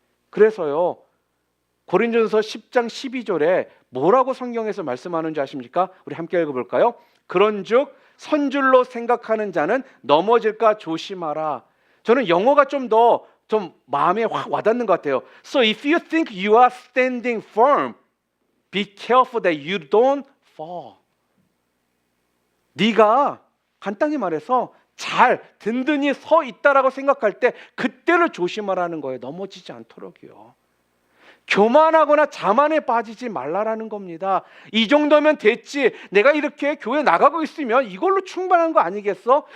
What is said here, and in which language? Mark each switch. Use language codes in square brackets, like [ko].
[ko] 그래서요, 고린도전서 10장 12절에 뭐라고 성경에서 말씀하는지 아십니까? 우리 함께 읽어볼까요? 그런즉 선줄로 생각하는 자는 넘어질까 조심하라. 저는 영어가 좀 마음에 확 와닿는 것 같아요. [en] So if you think you are standing firm, be careful that you don't fall. [ko] 네가 간단히 말해서 잘 든든히 서 있다라고 생각할 때 그때를 조심하라는 거예요. 넘어지지 않도록요. 교만하거나 자만에 빠지지 말라라는 겁니다. 이 정도면 됐지, 내가 이렇게 교회 나가고 있으면 이걸로 충분한 거 아니겠어?